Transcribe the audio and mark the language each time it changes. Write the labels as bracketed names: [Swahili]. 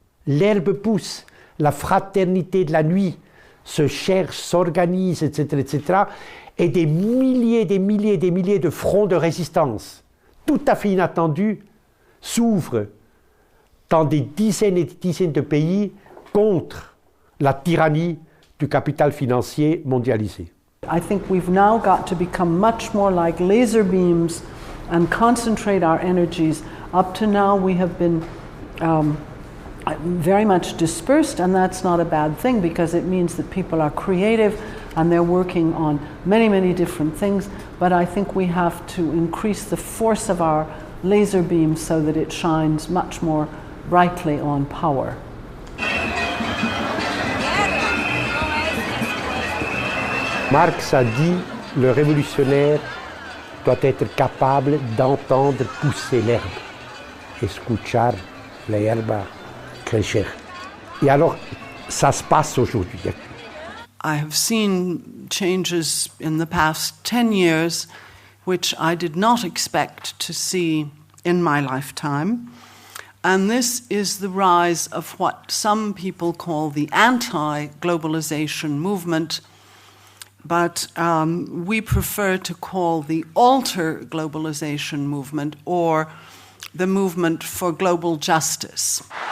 [French] L'herbe pousse, la fraternité de la nuit se cherche, s'organise, etc., etc., et des milliers de fronts de résistance, tout à fait inattendus, s'ouvrent dans des dizaines et des dizaines de pays contre la tyrannie du capital financier mondialisé. [English] I think we've now got to become much more like laser beams and concentrate our energies. Up to now we have been very much dispersed, and that's not a bad thing because it means that people are creative and they're working on many different things. But I think we have to increase the force of our laser beam so that it shines much more brightly on power. [French] Marx a dit le révolutionnaire doit être capable d'entendre pousser l'herbe, [Spanish] escuchar la hierba crecer. [French] Et alors, ça se passe aujourd'hui. [English] I have seen changes in the past 10 years which I did not expect to see in my lifetime. And this is the rise of what some people call the anti-globalization movement, but we prefer to call the alter globalization movement or the movement for global justice.